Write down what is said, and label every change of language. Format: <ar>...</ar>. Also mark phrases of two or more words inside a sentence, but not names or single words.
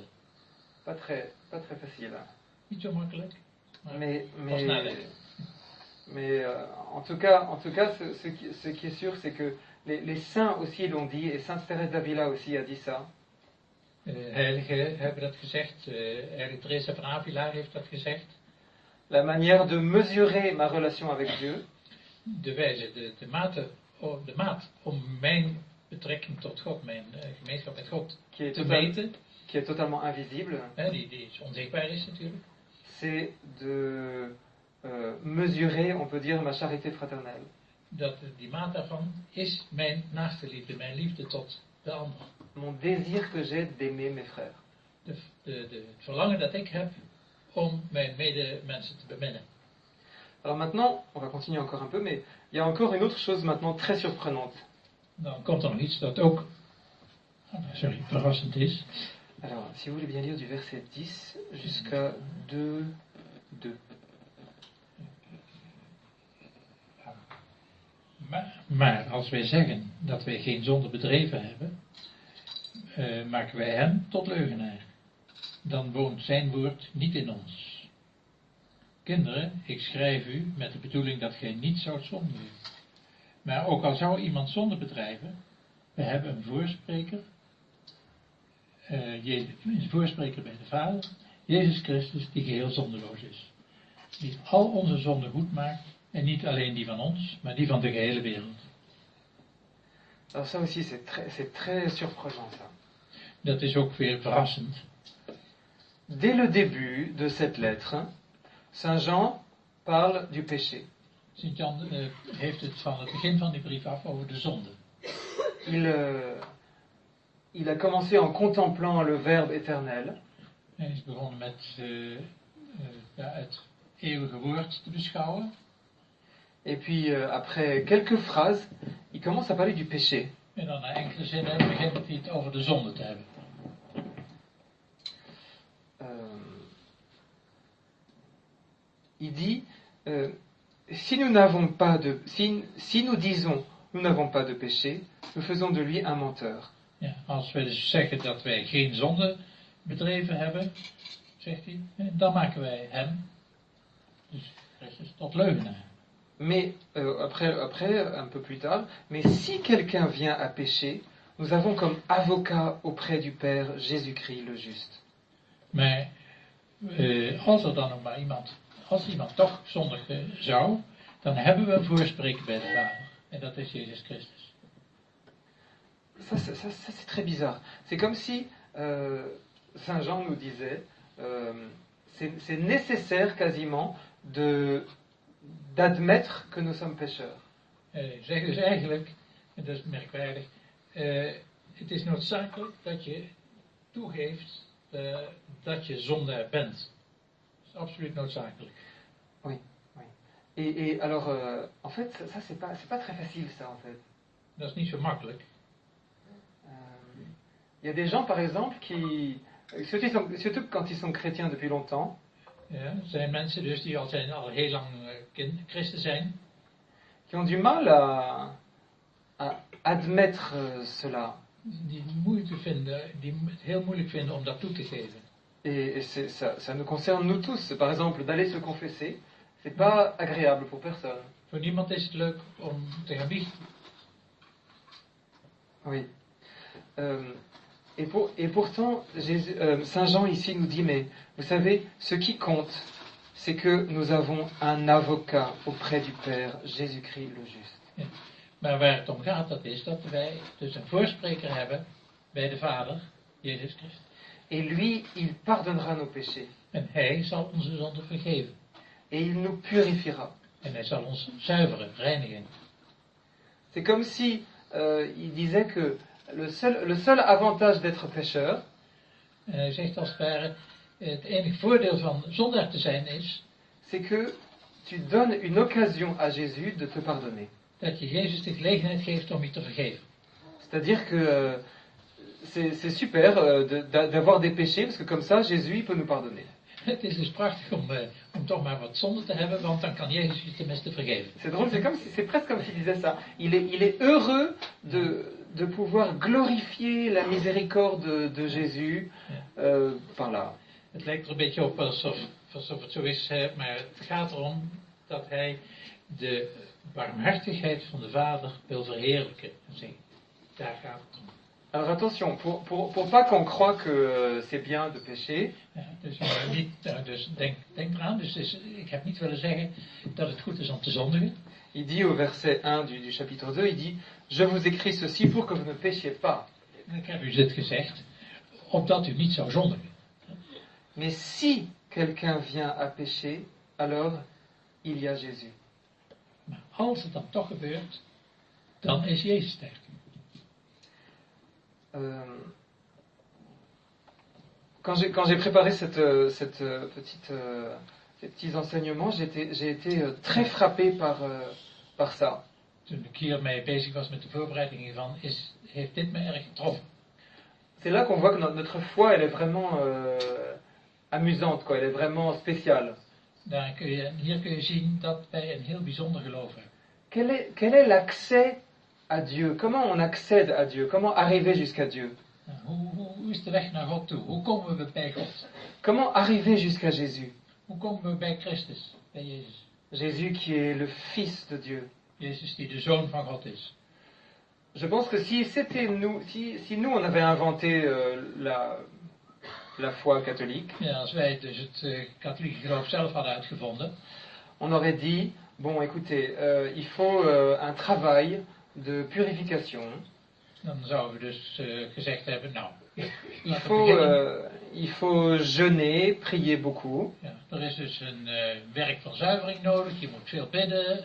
<fr>Pas très facile. Hein?</fr> <nl>Niet zo makkelijk, maar</nl> <fr>Mais</fr> <nl>pas nadenken.</nl> <fr>En tout cas, ce qui est sûr, c'est que les saints aussi l'ont dit, et Sainte Thérèse d'Avila aussi a dit ça.</fr> <nl>Heiligen hebben dat gezegd, heilige Teresa van Avila heeft dat gezegd.</nl> <fr>La manière de mesurer ma relation avec Dieu,</fr> <nl>De wijze, de maat om mijn betrekking tot God, mijn gemeenschap met God te meten,</nl> <fr>qui est totalement invisible,</fr> <nl>die onzichtbaar is natuurlijk,</nl> <fr>c'est de mesurer, on peut dire, ma charité fraternelle.</fr> <nl>Die maat daarvan is mijn naaste liefde, mijn liefde tot de ander.</nl> <fr>Mon désir que j'ai d'aimer mes frères.</fr> <nl>Het verlangen dat ik heb om mijn medemensen te beminnen.</nl> <fr>Alors maintenant, on va continuer encore un peu, mais il y a encore une autre chose maintenant très surprenante.</fr> <nl>Dan komt er nog iets dat ook verrassend is.</nl> <fr>Alors, si vous voulez bien lire du verset 10 jusqu'à 2.</fr> <nl>Maar als wij zeggen dat wij geen zonde bedreven hebben, maken wij hem tot leugenaar. Dan woont zijn woord niet in ons. Kinderen, ik schrijf u met de bedoeling dat gij niet zoudt zondigen. Maar ook al zou iemand zonde bedrijven, we hebben een voorspreker, een voorspreker bij de Vader, Jezus Christus, die geheel zondeloos is. Die al onze zonden goed maakt, en niet alleen die van ons, maar die van de gehele wereld.</nl> <fr>Alors ça aussi, c'est très surprenant, ça.</fr> <nl>Dat is ook weer verrassend.</nl> <fr>Dès le début de cette lettre, Saint Jean parle du péché.</fr> <nl>Sint-Jan heeft het van het begin van die brief af over de zonde.</nl> <fr>Il a commencé en contemplant le Verbe éternel.</fr> <nl>Hij is begonnen met het eeuwige woord te beschouwen.</nl> <fr>Et puis, après quelques phrases, il commence à parler du péché.</fr> <nl>En dan na enkele zinnen begint hij het over de zonde te hebben.</nl> <fr>Il dit, si nous disons, nous n'avons pas de péché, nous faisons de lui un menteur.</fr> <nl>Ja, als wij dus zeggen dat wij geen zonde bedreven hebben, zegt hij, dan maken wij hem, dus Christus, tot leugenaar.</nl> <fr>Mais après, un peu plus tard, mais si quelqu'un vient à pécher, nous avons comme avocat auprès du Père Jésus-Christ le juste.</fr> <nl>Maar als er dan nog maar als iemand toch zondigen zou, dan hebben we een voorspreker bij de Vader. En dat is Jezus Christus.</nl> <fr>Ça c'est très bizarre. C'est comme si Saint Jean nous disait, c'est nécessaire quasiment d'admettre que nous sommes pécheurs.</fr> <nl>Zeg dus eigenlijk, en dat is merkwaardig, het is noodzakelijk dat je toegeeft dat je zondaar bent. Dat is absoluut noodzakelijk.</nl> <fr>Oui, oui. Et alors, en fait, ça c'est pas très facile, ça en fait.</fr> <nl>Dat is niet zo makkelijk.</nl> <fr>Il y a des gens, par exemple, surtout quand ils sont chrétiens depuis longtemps,</fr> <nl>Ja, er zijn mensen dus die al heel lang christen zijn.</nl> <fr>qui ont du mal à admettre cela.</fr> <nl>Die het heel moeilijk vinden om dat toe te geven.</nl> <fr>Et ça nous concerne nous tous. Par exemple, d'aller se confesser, c'est pas agréable pour personne.</fr> <nl>Voor niemand is het leuk om te gaan biechten.</nl> <fr>Oui. Et pourtant, Saint Jean ici nous dit, mais vous savez, ce qui compte, c'est que nous avons un avocat auprès du Père, Jésus-Christ le juste.</fr> <nl>Ja. Maar waar het om gaat, dat is dat wij dus een voorspreker hebben bij de Vader, Jezus Christus.</nl> <fr>Et lui, il pardonnera nos péchés.</fr> <nl>En hij zal onze zonden vergeven.</nl> <fr>Et il nous purifiera.</fr> <nl>En hij zal ons zuiveren, reinigen.</nl> <fr>C'est comme si il disait que le seul avantage d'être pécheur,</fr> <nl>En hij zegt als het ware, het enige voordeel van zondaar te zijn is,</nl> <fr>c'est que tu donnes une occasion à Jésus de te pardonner.</fr> <nl>dat je Jezus de gelegenheid geeft om je te vergeven.</nl> <fr>C'est-à-dire que c'est super d'avoir des péchés, parce que comme ça, Jésus il peut nous pardonner.</fr> <nl>Het is dus prachtig om toch maar wat zonde te hebben, want dan kan Jezus je tenminste vergeven.</nl> <fr>C'est drôle, c'est presque comme s'il disait ça. Il est heureux de pouvoir glorifier la miséricorde de Jésus par là.</fr> <nl>Het lijkt er een beetje op alsof het zo is, maar het gaat erom dat hij de barmhartigheid van de Vader wil verheerlijken. Daar gaat het om.</nl> <fr>Alors attention, pour pas qu'on croie que c'est bien de pécher.</fr> <nl>Ja, dus denk eraan, ik heb niet willen zeggen dat het goed is om te zondigen.</nl> <fr>Il dit au verset 1 du chapitre 2, il dit « Je vous écris ceci pour que vous ne péchiez pas. »</fr> <nl>Ik heb u dit gezegd, opdat u niet zou zondigen.</nl> <fr>Mais si quelqu'un vient à pécher, alors il y a Jésus.</fr> <nl>Maar als het dan toch gebeurt, dan is Jezus daar.</nl> <fr>Quand j'ai préparé ces petits enseignements, j'ai été très frappé par ça.</fr> <nl>Toen ik hiermee bezig was met de voorbereiding hiervan, heeft dit me erg getroffen.</nl> <fr>C'est là qu'on voit que notre foi, elle est vraiment amusante, quoi. Elle est vraiment spéciale.</fr> <nl>Hier kun je zien dat wij een heel bijzonder geloof hebben.</nl> <fr>Quel est l'accès à Dieu? Comment on accède à Dieu? Comment arriver jusqu'à Dieu?</fr> <nl>Hoe is de weg naar God toe? Hoe komen we bij God?</nl> <fr>Comment arriver jusqu'à Jésus?</fr> <nl>Hoe komen we bij Christus, bij Jezus?</nl> <fr>Jésus qui est le Fils de Dieu.</fr> <nl>Jezus die de Zoon van God is.</nl> <fr>Je pense que si nous on avait inventé la foi catholique,</fr> <nl>Ja, als wij dus het katholieke geloof zelf hadden uitgevonden,</nl> <fr>on aurait dit, bon écoutez, il faut un travail de purification.</fr> <nl>dan zouden we dus gezegd hebben, nou,</nl> <fr>il faut jeûner, prier beaucoup.</fr> <nl>Ja, er is dus een werk van zuivering nodig, je moet veel bidden.</nl>